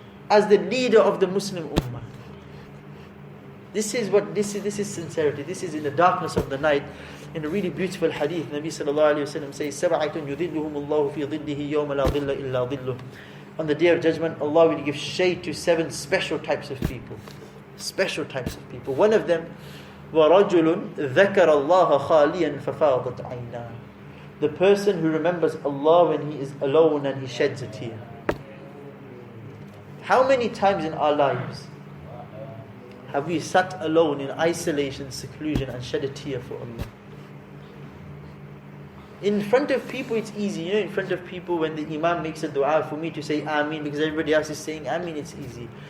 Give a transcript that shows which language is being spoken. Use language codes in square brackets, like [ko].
[en] As the leader of the Muslim Ummah." This is sincerity. This is in the darkness of the night. In a really beautiful hadith, Nabi sallallahu alayhi wa sallam says, [ar] "سَبْعَةٌ يُذِلُّهُمُ اللَّهُ فِي ظِلِّهِ يَوْمَ لَا ظِلَّ إِلَّا ظِلُّهُ." [en] On the day of judgment, Allah will give shade to 7 special types of people. Special types of people. One of them, [ar] وَرَجُلٌ ذَكَرَ اللَّهَ خَالِيًا فَفَاضَتْ عَيْنَاهُ. [en] The person who remembers Allah when he is alone and he sheds a tear. How many times in our lives have we sat alone in isolation, seclusion and shed a tear for Allah? In front of people it's easy. In front of people when the Imam makes a dua, for me to say Ameen because everybody else is saying Ameen, it's easy.